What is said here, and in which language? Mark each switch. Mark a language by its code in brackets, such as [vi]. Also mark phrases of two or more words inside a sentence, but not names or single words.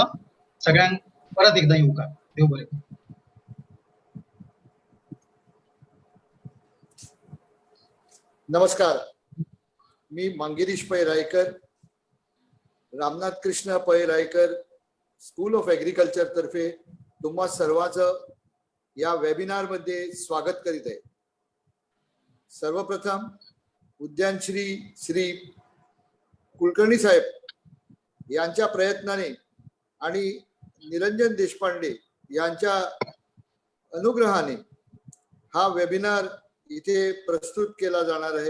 [kok] सगळ्यांक परत एकदा येवकार. देव बरें. [mr] नमस्कार, मी मांगिरीश पै रायकर, रामनाथ कृष्ण पै रायकर स्कूल ऑफ एग्रीकल्चर तर्फे तुम्हा सर्वांचं या वेबिनार मध्ये स्वागत करीत आहे. सर्वप्रथम उद्यानश्री श्री कुलकर्णी साहेब यांच्या प्रयत्नाने आणि निरंजन देशपांडे यांच्या अनुग्रहाने हा वेबिनार इथे प्रस्तुत केला जाणार आहे.